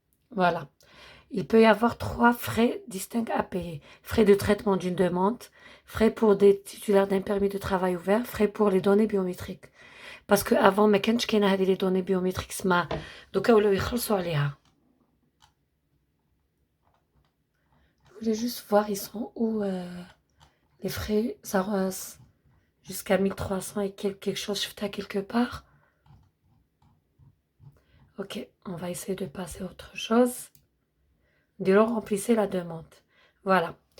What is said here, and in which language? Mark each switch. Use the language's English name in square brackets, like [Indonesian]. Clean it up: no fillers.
[French] Voilà. Il peut y avoir 3 frais distincts à payer. Frais de traitement d'une demande, frais pour des titulaires d'un permis de travail ouvert, frais pour les données biométriques. Parce que avant [Arabic] ما كانش كاينه هذه [French] les données biométriques [Arabic] سما دوكا ولاو يخلصوا عليها. [French] Je voulais juste voir ils sont où les frais ça jusqu'à 1300 et quelque chose [Arabic] شفتها [French] quelque part. Ok, on va essayer de passer à autre chose. Remplissez la demande. Voilà.